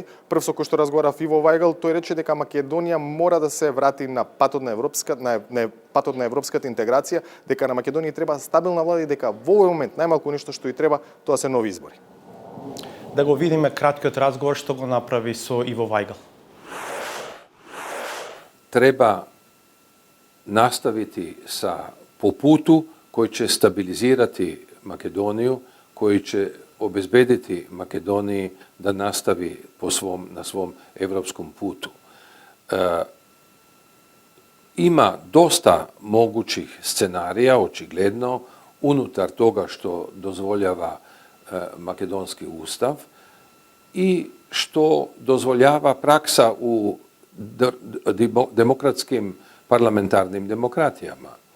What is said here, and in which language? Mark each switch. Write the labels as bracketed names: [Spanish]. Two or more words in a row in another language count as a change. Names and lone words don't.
[Macedonian] Прв со кој што разговарав Иво Вајгл, тој рече дека Македонија мора да се врати на патот на европската интеграција, дека на Македонија треба стабилна влада и дека во овој момент најмалку нешто што и треба, тоа се нови избори. Да го видиме краткиот разговор што го направи со Иво Вајгл. [Serbian] treba nastaviti po putu koji će stabilizirati Makedoniju, koji će obezbediti Makedoniji da nastavi na svom evropskom putu. Ima dosta mogućih scenarija, očigledno, unutar toga što dozvoljava makedonski ustav i što dozvoljava praksa u demokratskim parlamentarnim demokratijama.